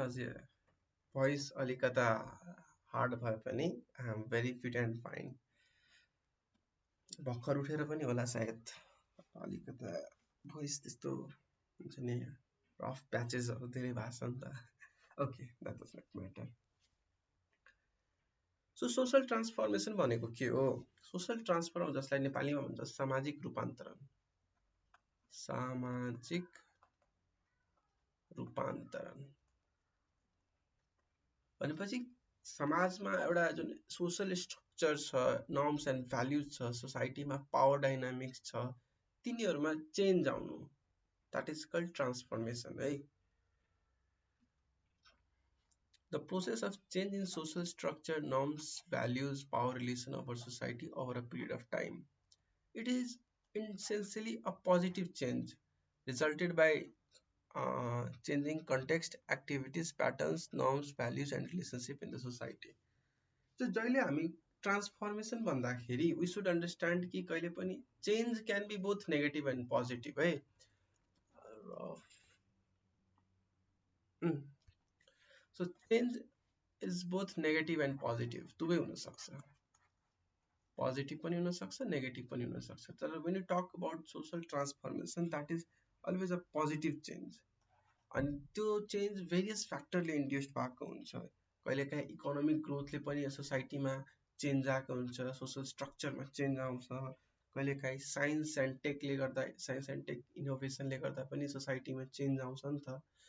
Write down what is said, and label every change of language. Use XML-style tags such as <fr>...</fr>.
<ne>आज</ne> <en>voice</en> <ne>अलिकता</ne> <en>hard</en> <ne>भए पनि</ne> <en>I am very fit and fine.</en> <ne>भर्खर उठेर पनि होला सायद अलिकता voice त्यस्तो हुन्छ नि rough patches धेरै भएको छ नि त.</ne> <en>Okay, that does not matter.</en> <ne>So social transformation भनेको के हो? Social transform जसलाई नेपालीमा भन्छ सामाजिक रूपान्तरण. सामाजिक रूपान्तरण भनेपछि समाजमा एउटा जुन सोशल स्ट्रक्चर छ, नर्म्स एन्ड भ्याल्युज छ, सोसाइटीमा पावर डाइनामिक्स छ, तिनीहरूमा चेन्ज आउनु,</ne> <en>that is called transformation</en> <ne>है.</ne> <en>The process of change in social structure, norms, values, power relation of our society over a period of time. It is essentially a positive change resulted by changing context, activities, patterns, norms, values, and relationship in the society. So</en> <ne>जहिले हामी transformation भन्दाखेरि</ne> <en>we should understand</en> <ne>कि कहिले पनि</ne> <en>change can be both negative and positive है. So change is both negative and positive.</en> <ne>दुवै हुन सक्छ. Positive पनि हुन सक्छ, negative पनि हुन सक्छ.</ne> <en>तर when you talk about social transformation, that is always a positive change.</en> <ne>अनि त्यो चेन्ज भेरियस फ्याक्टरले इन्ड्युस्ड भएको हुन्छ. कहिलेकाहीँ इकोनोमिक ग्रोथले पनि सोसाइटीमा चेन्ज आएको हुन्छ, सोसल स्ट्रक्चरमा चेन्ज आउँछ. कहिलेकाहीँ साइन्स एन्ड टेकले गर्दा, साइन्स एन्ड टेक इनोभेसनले गर्दा पनि सोसाइटीमा चेन्ज आउँछ नि त.</ne>